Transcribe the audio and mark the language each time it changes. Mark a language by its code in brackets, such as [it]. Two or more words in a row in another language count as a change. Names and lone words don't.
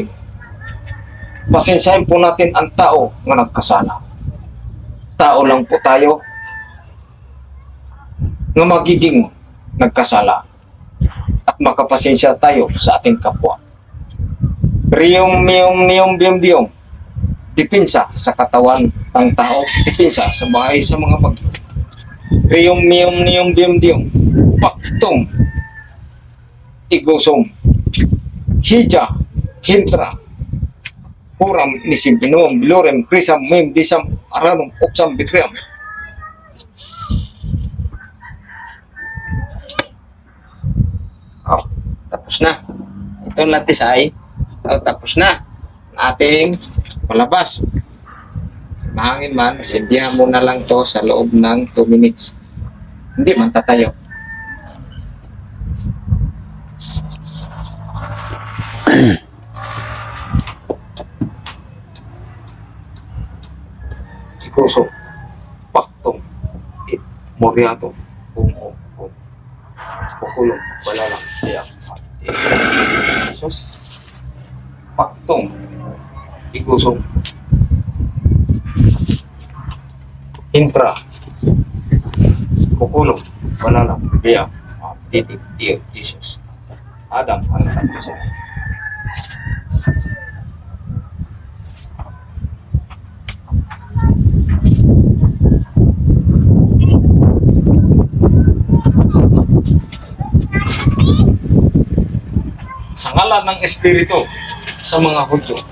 [tl] Pasensyahin po natin ang tao na nagkasala. Tao lang po tayo na magiging nagkasala at makapasensya tayo sa ating kapwa. Rium mium nium bium dium, dipinsa sa katawan ng tao, dipinsa sa bahay sa mga bagyo. Rium mium nium bium dium, Pactum igosum hija hintra Puram nisim binuam bilorem krisam mim disam aranum uksam bikriam. Oh, tapos na. Ito natin ay tapos na ating palabas. mahangin man, simbihan mo na lang to sa loob ng 2 minutes. Hindi man tatayo. Sikoso, paktong, moriato, bungo, pukulong, wala lang, kaya, Jesus, paktong, igusong, intra, pukulong, wala lang, kaya, titik, tiyo, Jesus, Adam, anak ng Diyos. Sa ngalan ng Espiritu sa mga Hudyo.